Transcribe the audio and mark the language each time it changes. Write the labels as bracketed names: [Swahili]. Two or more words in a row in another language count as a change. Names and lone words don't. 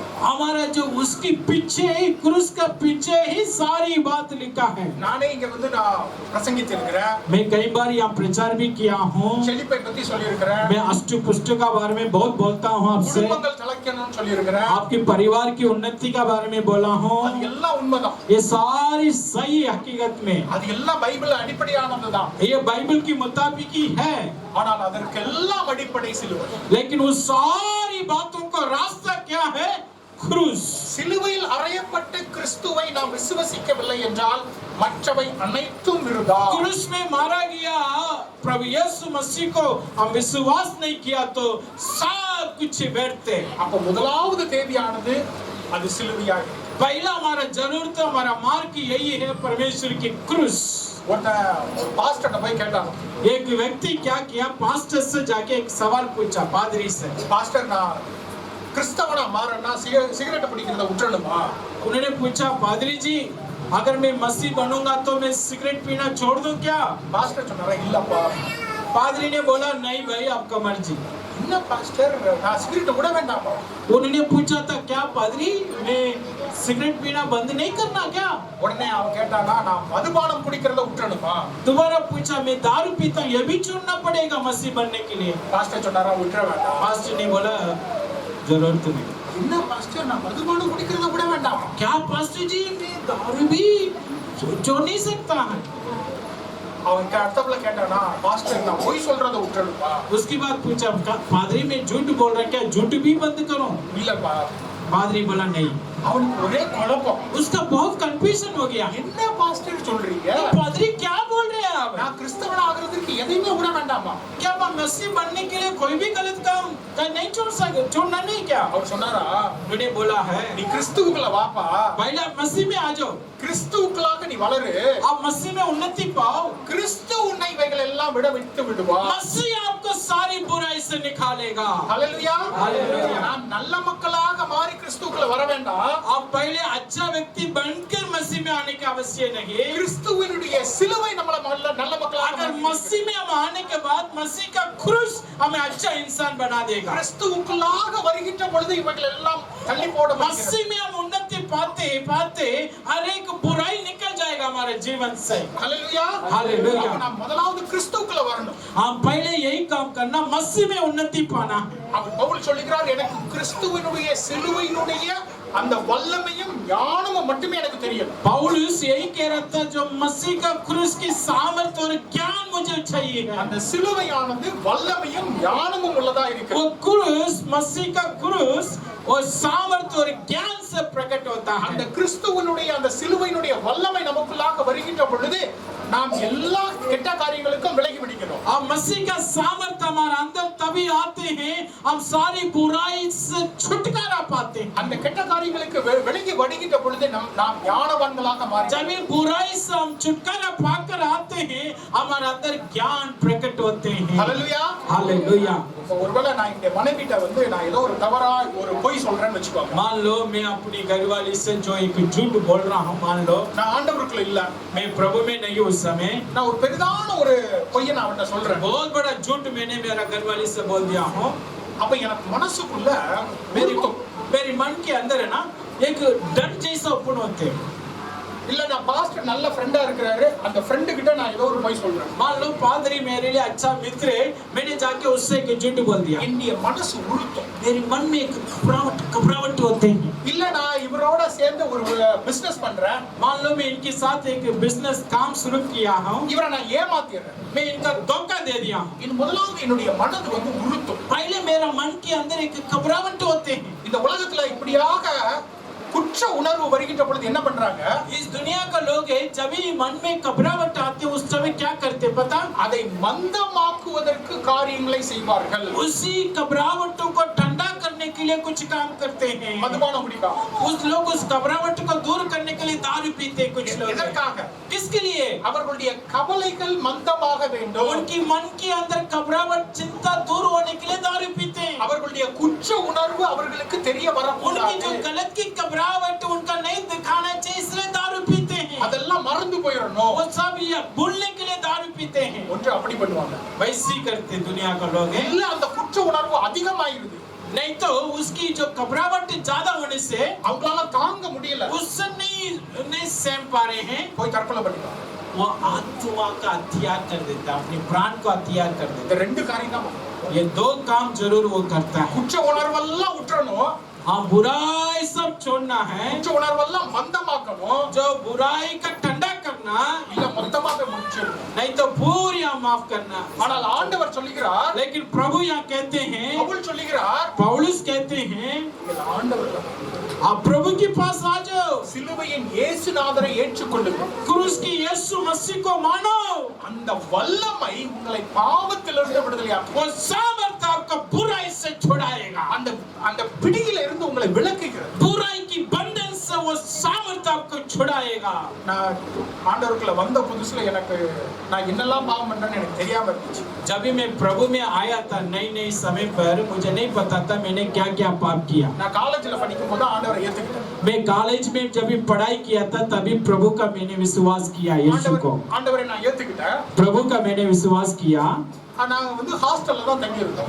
[Hindi] हमारा जो उसके पीछे, क्रूस का पीछे ही सारी बात लिखा है. [Tamil] நானே இங்க வந்து நான் பிரசங்கித்து இருக்கிறேன். [Hindi] मैं कई बार यहाँ प्रचार भी किया हूँ. [Tamil] செழிப்பை பத்தி சொல்லி இருக்கிறேன். [Hindi] मैं अष्टपुष्ट का बारे में बहुत बोलता हूँ आपसे. [Tamil] குடும்பங்கள் தலைக்கணும்னு சொல்லி இருக்கிறேன். [Hindi] आपके परिवार की उन्नति का बारे में बोला हूँ. [Tamil] அது எல்லாம் உண்மைதான். [Hindi] ये सारी सही हकीकत में, [Tamil] அது எல்லாம் பைபிள் அடிப்படையானதுதான். [Hindi] ये बाइबल की मुताबिक ही है. [Tamil] ஆனால் அதற்கெல்லாம் அடிப்படை சிலுவை. [Hindi] लेकिन उस सारी बातों का रास्ता क्या है? क्रूस. [Tamil] சிலுவையில் அறையப்பட்ட கிறிஸ்துவை நாம் விசுவசிக்கவில்லை என்றால் மற்றவை அனைத்தும் விருதா. [Hindi] क्रूस में मारा गया प्रभु यीशु मसीह को हम विश्वास नहीं किया तो सब कुछ व्यर्थ है. [Tamil] அப்ப முதலாவது தேவையானது அது சிலுவையாக இருக்கு. [Hindi] पहला हमारा जरूरत, हमारा मार्ग यही है परमेश्वर की क्रूस. [Tamil] ஒரு பாஸ்டர்ட்ட போய் கேட்டாங்க, [Hindi] एक व्यक्ति क्या किया, पास्टर से जाके एक सवाल पूछा, पादरी से. [Tamil] பாஸ்டர் நான் கிறிஸ்தவனா மாறனா சிகரெட் பிடிக்கிறத விட்டுறணுமா? [Hindi] उन्होंने पूछा, पादरी जी अगर मैं मसीह बनूंगा तो मैं सिगरेट पीना छोड़ दूं क्या? [Tamil] பாஸ்டர் சொன்னாரா, இல்லப்பா. [Hindi] पादरी ने बोला, नहीं भाई आपका मर्जी. [Tamil] என்ன பாஸ்டர், நான் சிகரெட் விட வேண்டாமா? [Hindi] उन्होंने पूछा था, क्या पादरी मैं सिगरेट पीना बंद नहीं करना क्या? [Tamil] உடனே அவன் கேட்டானா, நான் மதுபானம் குடிக்கிறத விட்டுறணுமா? [Hindi] दोबारा पूछा, मैं दारू पीता हूँ, ये भी छोड़ना पड़ेगा मसीह बनने के लिए? [Tamil] பாஸ்டர் சொன்னாரா, விட்டுற வேண்டாம். [Hindi] पास्टर ने बोला, जरूरत नहीं. [Tamil] என்ன பாஸ்டர், நான் மதுபானம் குடிக்கிறத விட வேண்டாமா? [Hindi] क्या पास्टर जी मैं दारू भी छोड़ नहीं सकता है? [Tamil] அவன் அர்த்தத்துல கேட்டானா, பாஸ்டர் நான் பொய் சொல்றத விட்டுறணுமா? [Hindi] उसके बाद पूछा, पादरी मैं झूठ बोल रहा, क्या झूठ भी बंद करूं? [Tamil] இல்லப்பா. [Hindi] पादरी बोला नहीं. [Tamil] அவனுக்கு ஒரே குழப்பம். [Hindi] उसका बहुत कंफ्यूजन हो गया. [Tamil] என்ன பாஸ்டர் சொல்றீங்க? [Hindi] पादरी क्या बोल रहे हैं आप? [Tamil] நான் கிறிஸ்தவனா ஆகிறதுக்கு எதையுமே விட வேண்டாமா? [Hindi] क्या मैं मसीह बनने के लिए कोई भी गलत काम नहीं छोड़ना नहीं क्या? [Tamil] அவர் சொன்னாரா, [Hindi] उन्होंने बोला है, [Tamil] நீ கிறிஸ்துவுக்குள்ள வாப்பா, [Hindi] पहले आप मसीह में आ जाओ, [Tamil] கிறிஸ்துவுக்குள்ளாக நீ வளரு, [Hindi] आप मसीह में उन्नति पाओ, [Tamil] கிறிஸ்து உன்னை இவைகள் எல்லாம் விட விட்டு விடுவா. [Hindi] मसीह आपको सारी बुराई से निकालेगा. [Tamil] ஹல்லேலூயா. ஹல்லேலூயா. நாம் நல்ல மக்களாக மாறி கிறிஸ்துவுக்குள்ள வர வேண்டாம். [Hindi] आप पहले अच्छा व्यक्ति बनकर मसीह में आने की आवश्यक नहीं. [Tamil] கிறிஸ்துவினுடைய சிலுவை நம்மள நல்ல மக்களாக [Hindi] अगर मसीह में हम आने के बाद मसीह का क्रूस हमें अच्छा इंसान बना देगा. [Tamil] கிறிஸ்துவுக்குள்ளாக வருகின்ற பொழுது இவைகள் எல்லாம் தள்ளி போட [Hindi] मसीह में हम उन्नति पाते पाते हर एक बुराई निकल जाएगा हमारे जीवन से। [Tamil] ஹல்லேலூயா. ஹல்லேலூயா. அப்ப நாம் முதலாவது கிறிஸ்துவுக்குள்ள வரணும். [Hindi] हम पहले यही काम करना, मसीह में उन्नति पाना है। [Tamil] அப்ப பவுல் சொல்லுகிறார், எனக்கு கிறிஸ்துவினுடைய சிலுவையினுடைய அந்த வல்லமையும் ஞானமும் மட்டுமே எனக்கு தெரியும். [Hindi] पौलुस यही कह रहा था, जो मसीह का क्रूस की सामर्थ और ज्ञान मुझे चाहिए है। [Tamil] அந்த சிலுவையானது வல்லமையும் ஞானமும் உள்ளதா இருக்கு. [Hindi] वो क्रूस, मसीह का क्रूस और सामर्थ और ज्ञान से प्रकट होता [Tamil] அந்த [Hindi] है। [Tamil] கிறிஸ்துவினுடைய அந்த சிலுவையினுடைய வல்லமை நமக்குள்ளாக வருகின்ற பொழுது நாம் எல்லா கெட்ட காரியங்களுக்கும் விலகி விடுகிறோம். [Hindi] और मसीह का सामर्थ हमारे अंदर तभी आते हैं, हम सारी बुराई से छुटकारा पाते हैं। [Tamil] அந்த கெட்ட காரியங்களுக்கு விலகி வருகின்ற பொழுது நாம் ஞானவான்களாக மாறுகிறோம். [Hindi] जब ये बुराई से हम छुटकारा पाकर आते हैं, हमारे अंदर ज्ञान प्रकट होते हैं। [Tamil] ஹல்லேலூயா. [Hindi] हालेलुया। [Tamil] ஒருவேளை நான் இந்த மனைவிட்ட வந்து நான் ஏதோ ஒரு தவறா ஒரு பொய் சொல்றேன்னு வெச்சுக்கோங்க. [Hindi] मान लो मैं अपनी घरवाली से जो एक झूठ बोल रहा हूँ, मान लो [Tamil] நான் ஆண்டவருக்குள்ள இல்ல, [Hindi] मैं प्रभु में नहीं हूँ उस समय, [Tamil] நான் ஒரு பெரிதான ஒரு பொய்யை நான் அவன்கிட்ட சொல்றேன். [Hindi] बहुत बड़ा झूठ मैंने मेरा घरवाली से बोल दिया हूँ। [Tamil] அப்ப எனக்கு மனசுக்குள்ள [Hindi] मेरी मन के अंदर है ना एक डर जैसा उपन होते हैं। [Tamil] இல்ல நான் பாஸ்டர் நல்ல ஃப்ரெண்டா இருக்கிறாரு, அந்த ஃப்ரெண்டு கிட்ட நான் ஏதோ ஒரு பொய் சொல்றேன். [Hindi] मान लो पादरी मेरे लिए अच्छा मित्र है, मैंने जाके उससे एक झूठ बोल दिया, [Tamil] என்னுடைய மனசு உறுத்தும். [Hindi] मेरे मन में एक घबराहट होते हैं। [Tamil] இல்ல நான் இவரோட சேர்ந்து ஒரு பிசினஸ் பண்றேன், [Hindi] मान लो मैं इनके साथ एक बिजनेस काम शुरू किया हूँ, [Tamil] இவரை நான் ஏமாத்திடுறேன். [Hindi] मैं इनका धोखा दे दिया हूँ। [Tamil] இது முதலாவது என்னுடைய மனது வந்து உறுத்தும். [Hindi] पहले मेरा मन के अंदर एक घबराहट होते हैं। [Tamil] இந்த உலகத்துல இப்படியாக குற்ற உணர்வு வருகின்ற பொழுது என்ன பண்றாங்க? [Hindi] इस दुनिया का लोग है, जब ही मन में घबराहट आती है उस समय क्या करते पता? [Tamil] அதை மந்தமாக்குவதற்கு காரியங்களை செய்வார்கள். [Hindi] उसी घबराहटों को ठंडा करने के लिए कुछ काम करते हैं। [Tamil] மதுபானம் குடிப்பாங்க. [Hindi] उस लोग उस घबराहट को दूर करने के लिए दारू पीते हैं कुछ लोग। [Tamil] எதற்காக? [Hindi] किसके लिए? [Tamil] அவர்களுடைய கவலைகள் மந்தமாக வேண்டும். [Hindi] उनकी मन के अंदर घबराहट चिंता दूर होने के लिए दारू पीते हैं। [Tamil] அவர்களுடைய குற்ற உணர்வு அவர்களுக்கு தெரிய [Hindi] उनकी जो [Tamil] வரக்கூடாது. [Hindi] गलत की घबराहट उनका नहीं दिखाना चाहिए, इसलिए दारू पीते हैं। [Tamil] அதெல்லாம் மறந்து போயிடணும். [Hindi] वो सब ये भूलने के लिए दारू पीते हैं। [Tamil] ஒன்று அப்படி பண்ணுவாங்க. [Hindi] वैसे ही करते दुनिया का लोग हैं। [Tamil] இல்ல அந்த குற்ற உணர்வு அதிகமாயிருது. [Hindi] नहीं तो उसकी जो घबराहट ज्यादा होने से [Tamil] அவங்களால தாங்க முடியல, [Hindi] उससे नहीं सहम पा रहे हैं, [Tamil] போய் தற்கொலை பண்ணிட்டாங்க. [Hindi] वो आत्मा का हत्यार कर देता है, अपने प्राण को हत्यार कर देता [Tamil] இந்த ரெண்டு காரியம் தான். [Hindi] है। ये दो काम जरूर वो करता है। [Tamil] குற்ற உணர்வெல்லாம் விட்டுறணும், [Hindi] हाँ, बुराई सब छोड़ना है, [Tamil] குற்ற உணர்வெல்லாம் மந்தமாக்கணும், [Hindi] जो बुराई का ठंडा करना, [Tamil] இல்ல மொத்தமாக முடிச்சிடணும். [Hindi] नहीं तो पूरी माफ करना। [Tamil] ஆனால் ஆண்டவர் சொல்லுகிறார், [Hindi] लेकिन प्रभु यहाँ कहते हैं, [Tamil] பவுல் சொல்லுகிறார், [Hindi] पौलुस कहते हैं, [Tamil] நீங்கள் ஆண்டவர் [Hindi] आप प्रभु के पास आ जाओ, [Tamil] சிலுவையின் இயேசுநாதரை ஏற்றுக்கொள்ளுங்கள். [Hindi] क्रूस की यीशु मसीह को मानो, [Tamil] அந்த வல்லமை உங்களை பாவத்திலிருந்து விடுதலையாக்கும். [Hindi] वो सामर्थ आपका बुराई से छुड़ाएगा, [Tamil] அந்த அந்த பிடியில இருந்து உங்களை விலக்குகிறது. [Hindi] बुराई की बंधन से वो सामर्थ आपको छुड़ाएगा। [Tamil] நான் ஆண்டவருக்குள்ள வந்த புதுசுல எனக்கு நான் என்னெல்லாம் பாவம் பண்றேன்னு எனக்கு தெரியாம இருந்துச்சு. [Hindi] जब भी मैं प्रभु में आया था नई समय पर, मुझे नहीं पता था मैंने क्या क्या पाप किया। [Tamil] நான் காலேஜ்ல படிக்கும்போது ஆண்டவரை ஏத்துக்கிட்டேன். [Hindi] मैं कॉलेज में जब भी पढ़ाई किया था तभी प्रभु का मैंने विश्वास किया, यीशु को, [Tamil] ஆண்டவரை நான் ஏத்துக்கிட்டேன். [Hindi] प्रभु का मैंने विश्वास किया। [Tamil] நாங்க வந்து ஹாஸ்டல்ல தான் தங்கி இருந்தோம்.